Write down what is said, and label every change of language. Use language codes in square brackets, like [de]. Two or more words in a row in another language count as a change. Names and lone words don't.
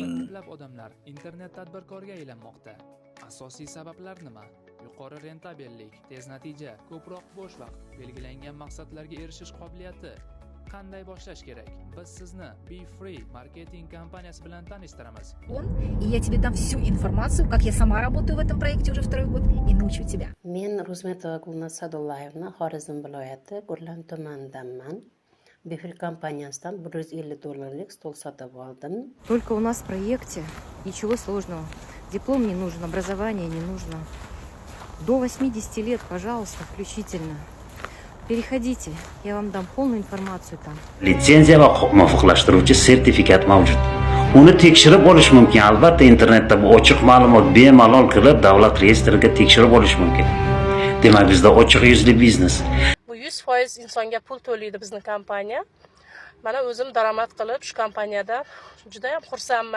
[uz] ko'plab odamlar internet tadbirkorga aylanmoqda. Asosiy sabablar nima? Yuqori rentabellik, tez natija, ko'proq bo'sh vaqt, belgilangan maqsadlarga erishish qobiliyati. Qanday boshlash kerak? Biz sizni Be Free marketing kompaniyasi bilan tanishtiramiz. [ru] И я тебе дам всю информацию, как я сама работаю в этом проекте уже второй год, и научу тебя. [uz] Men Ro'zmetova Gulnaz Sadullayevna Xorazm viloyati Gurlan tumanidanman. Befri kompaniyasidan $150 stol sotib oldim. [ru] Только у нас в проекте ничего сложного. Диплом не нужен, образование не нужно. До 80 лет, пожалуйста, включительно. Переходите, я вам дам полную информацию там. [uz] Litsenziya va muvofiqlashtiruvchi sertifikat mavjud. Uni tekshirib olish mumkin. Albatta, internetda bu ochiq ma'lumot bemalol kirib, davlat reyestriga tekshirib olish mumkin. Demak, bizda ochiq yuzli biznes. Bu 100% insonga pul to'laydi bizning kompaniya. Mana o'zim daromad qilib shu kompaniyada juda ham xursandman.